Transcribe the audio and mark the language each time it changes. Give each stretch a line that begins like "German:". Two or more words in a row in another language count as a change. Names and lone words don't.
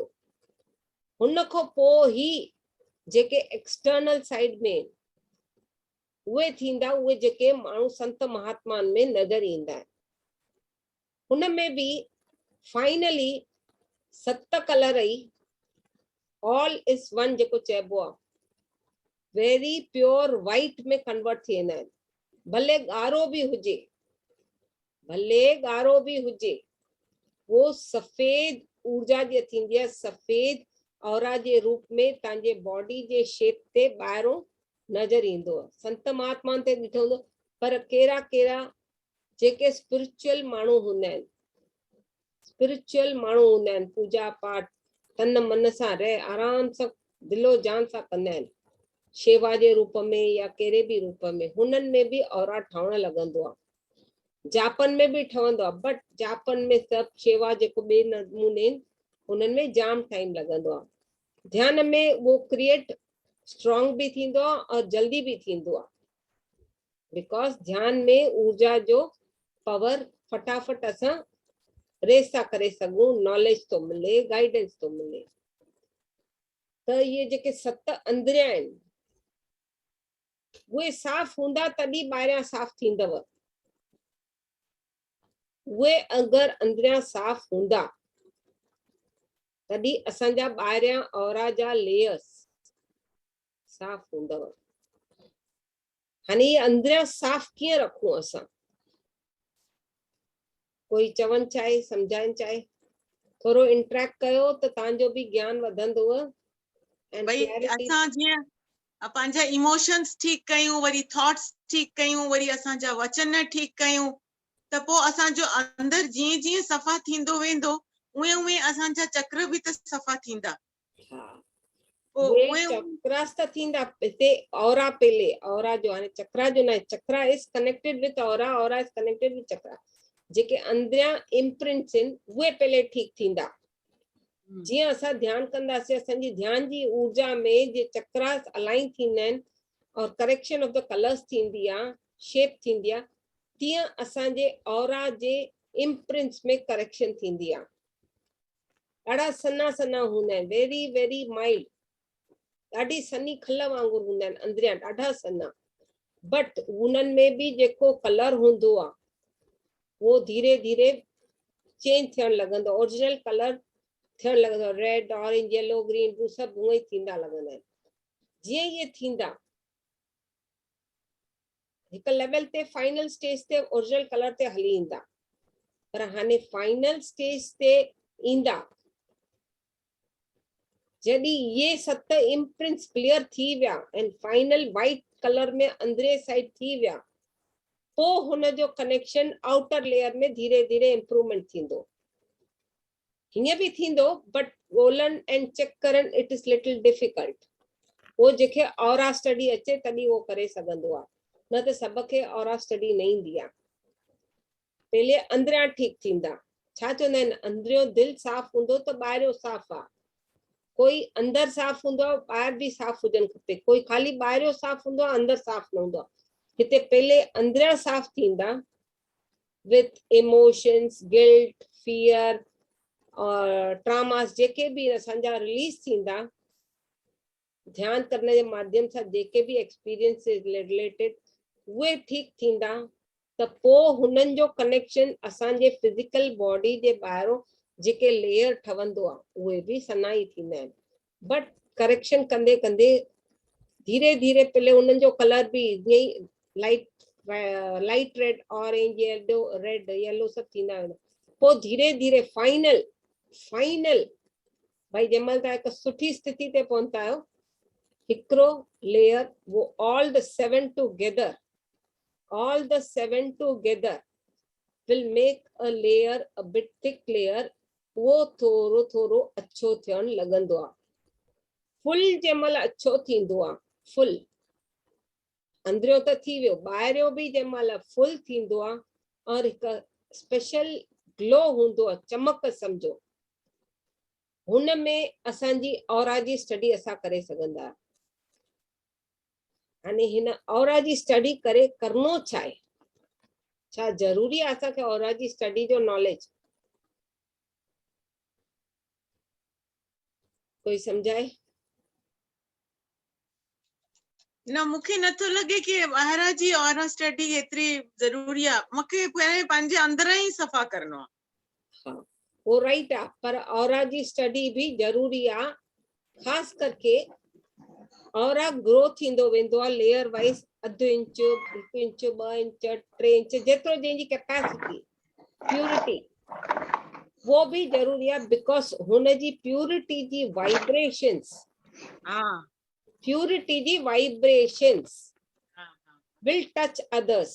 Sindhi: हुन खां पोइ ही जेके
English: external side
Sindhi: में उहे थींदा, उहे जेके माण्हू संत महात्माउनि में नज़र ईंदा आहिनि। हुन में बि
English: finally 7 colour
Sindhi: ई
English: all is one
Sindhi: जेको चइबो आहे,
English: very pure white
Sindhi: में कन्वर्ट थी वेंदा आहिनि। भले ॻाढ़ो बि हुजे, भले ॻाढ़ो बि हुजे, वो सफ़ेद ऊर्जा जी थींदी आहे, सफ़ेद ऑरा जे रूप में तव्हांजे बॉडी जे शेप ते ॿाहिरों नज़र ईंदो आहे। संत महात्माउनि ते ॾिठो हूंदो, पर कहिड़ा कहिड़ा जेके स्पिरिचुअल माण्हू हूंदा आहिनि, स्पिरिचुअल माण्हू हूंदा आहिनि, पूजा पाठ तन मन सां रह आराम सां दिलो जान सां कंदा आहिनि, शेवा जे रूप में या कहिड़े बि रूप में, हुननि में बि ऑरा ठहण लॻंदो आहे। जापन में बि ठहंदो आहे, बट जापन में सभु शेवा जेको ॿिए नमूने आहिनि हुननि में जाम टाइम लॻंदो आहे। ध्यान में वो
English: create strong
Sindhi: भी थींदो आहे और जल्दी भी थींदो आहे, बिकॉज ध्यान में ऊर्जा जो पावर फटाफट असां रेस था करे सघूं, नॉलेज तो मिले, गाइडेंस तो मिले। त ये जेके 7 अंदरियां आहिनि उहे साफ़ हूंदा तॾहिं ॿाहिरियां साफ़ थींदव। उहे अगरि अंदरियां साफ़ हूंदा तॾहिं असांजा ॿाहिरियां ऑरा जा लेयर्स साफ़ हूंदव। हाणे ये अंदरियां साफ़ कीअं रखूं असां? कोई चवणु चाहे, सम्झाइणु चाहे, थोरो इंटरेक्ट कयो त तव्हांजो बि ज्ञान वधंदव। भई असां जीअं पंहिंजा इमोशंस ठीक कयूं, वरी थॉट्स ठीक कयूं, वरी असांजा वचन ठीक कयूं, त पोइ असांजो अंदर जीअं जीअं सफ़ा थींदो वेंदो उहे उहे असांजा चक्र बि त सफ़ा थींदा। उहे चक्रास त थींदा। हिते ऑरा पहले ऑरा जो, हाणे चक्रा जो न,
English: chakra is connected with aura, aura is connected with chakra.
Sindhi: जेके अंदरियां इम्प्रिंट्स आहिनि उहे पहले ठीक थींदा। जीअं असां ध्यान कंदासीं असांजी ध्यान जी ऊर्जा में जे चक्रास अलाइन थींदा आहिनि और
English: correction of the colours
Sindhi: थींदी आहे, शेप थींदी आहे, तीअं असांजे ऑरा जे इम्प्रिंट्स में करेक्शन थींदी आहे। ॾाढा सन्हा सन्हा हूंदा आहिनि,
English: very very mild,
Sindhi: ॾाढी सन्ही खल वांगुरु हूंदा आहिनि अंदरियां, ॾाढा सन्हा। बट उन्हनि में बि जेको कलर हूंदो आहे वो धीरे धीरे चेंज थियण लॻंदो,
English: original colour
Sindhi: थियण लॻंदो,
English: red, orange, yellow, green, blue
Sindhi: सभु हूअं ई थींदा लॻंदा आहिनि। जीअं इहे थींदा हिकु लेवल ते
English: final stage
Sindhi: ते
English: original colour
Sindhi: ते हली ईंदा, पर हाणे
English: final stage
Sindhi: ते ईंदा जॾहिं ये 7
English: imprints clear
Sindhi: थी विया
English: and final white colour
Sindhi: में अंदरे साइड थी विया, पोइ हुन जो कनेक्शन
English: outer layer
Sindhi: में धीरे धीरे इम्प्रूवमेंट थींदो। हीअं बि थींदो बट ॻोल्हण
English: and check
Sindhi: करण
English: it is little difficult.
Sindhi: वो जेके
English: aura study
Sindhi: अचे तॾहिं वो करे सघंदो आहे, न त सभ खे
English: aura study
Sindhi: न ईंदी आहे। पहले अंदरियां ठीक थींदा। छा चवंदा आहिनि, अंदरियों दिलि साफ़ हूंदो त ॿाहिरियों साफ़ आहे। कोई अंदर साफ़ हूंदो आहे, ॿाहिरि बि साफ़ हुजणु खपे। कोई खाली ॿाहिरियों साफ़ हूंदो आहे, अंदर साफ़ न हूंदो आहे। हिते पहले अंदरियां साफ़ थींदा
English: with emotions, guilt, fear
Sindhi: और ट्रामास जेके भी असांजा रिलीज थींदा
Hindi: ध्यान करने के माध्यम से,
Sindhi: जेके भी
English: experience related
Sindhi: उहे ठीक थींदा त पोइ हुननि जो कनेक्शन असांजे
English: physical body
Sindhi: जे ॿाहिरों जेके लेयर ठवंदो आहे उहे भी सन्हा ई थींदा आहिनि। बट करेक्शन कंदे कंदे धीरे धीरे पहले उन्हनि जो कलर भी ईअं ई
English: light red, orange, yellow, red, yellow
Sindhi: सभु थींदा वेंदा। पोइ धीरे धीरे फाइनल भाई जंहिंमहिल तव्हां हिकु सुठी स्थिति ते पहुता आहियो, हिकिड़ो लेयर वो
English: all the 7 together will make a layer, a bit thick layer,
Sindhi: वो थोरो थोरो अच्छो थियण लॻंदो आहे। फुल जंहिंमहिल अच्छो थींदो आहे, फुल अंदरियों त थी वियो, ॿाहिरियों बि जंहिंमहिल फुल थींदो आहे और हिकु
English: special glow
Sindhi: हूंदो आहे, चमक सम्झो, हुन में असांजी ऑरा जी स्टडी असां करे सघंदा आहियूं। हाणे हिन ऑरा जी स्टडी करे करणो छा आहे? छा ज़रूरी आहे असांखे ऑरा जी स्टडी जो नॉलेज? कोई सम्झाए? न, मूंखे नथो लॻे कि ॿाहिरां जी ऑरा स्टडी एतिरी ज़रूरी आहे। मूंखे पहिरें पंहिंजे अंदरां ई सफ़ा करणो आहे। हाँ, वो राइट आहे, पर ऑरा जी स्टडी भी ज़रूरी आहे। ख़ासि करके ऑरा ग्रो थींदो वेंदो आहे
English: layer wise,
Sindhi: अधु इंच, 1 इंच, 2 इंच, 3 इंच, जेतिरो जंहिंजी
English: capacity, purity
Sindhi: वो भी ज़रूरी आहे। बिकॉज हुन जी प्यूरिटी जी वाइब्रेशंस, प्यूरिटी जी वाइब्रेशंस
English: will touch others।